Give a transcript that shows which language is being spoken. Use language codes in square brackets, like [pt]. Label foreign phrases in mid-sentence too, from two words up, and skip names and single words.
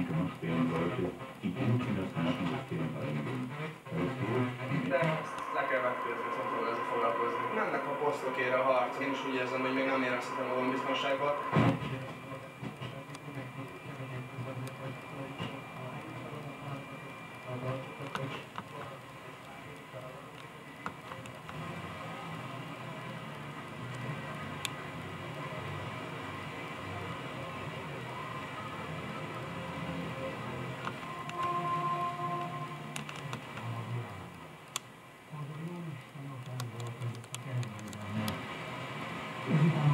[de] gemacht werden sollte, die gut in das Nervensystem reingehen. [hu] De le kell vetkőzni, szóval ezzel foglalkozni. Mennek a posztokért a harc. Én is úgy érzem, hogy még nem érezhetem magam biztonságban. Ezután a